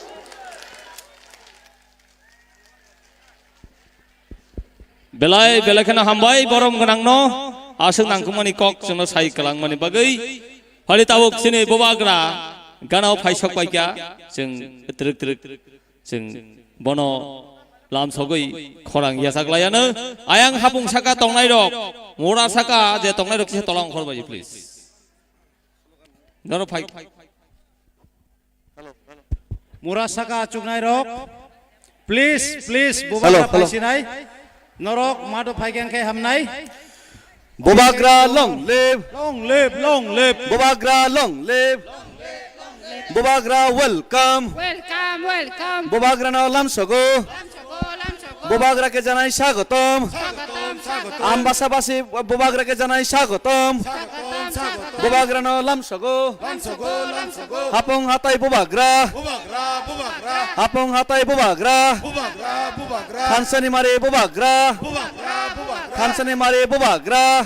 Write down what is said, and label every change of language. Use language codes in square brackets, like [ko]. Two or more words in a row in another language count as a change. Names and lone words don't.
[trp] बेलाय बेलाखना हामबाय बरम गनांनो आसों नांकुमानि कक जोंनो साइ कलांमानि बागै हरि तावक सिनि बबाग्रा गानाव फाइसक पाइका जों त्रिक त्रिक जों बनो लामसगै खरां यासाग्लायानो आयां हापुं साका तंनाय रक मोरा साका जे तंनाय रक से तलां खरबाय प्लिज नरो फाइ मुरा साका चुकनाय रक प्लीज प्लीज बोबाग्रा फाइसिनाय नरक मादो फाइगेंखे हामनाय [en] बोबाग्रा long live long live [trp] बोबाग्रा [en] long live [trp] बोबाग्रा welcome बोबाग्रा नाव लामसगो बोबाग्रा के जानाय स्वागतम आम्बासाबासी बोबाग्रा के जानाय स्वागतम बोबाग्रा नाव लामसगो हापुं हाताय बोबाग्रा हापुं हाताय बोबाग्रा खानसानि मारे बोबाग्रा खानसानि मारे बोबाग्रा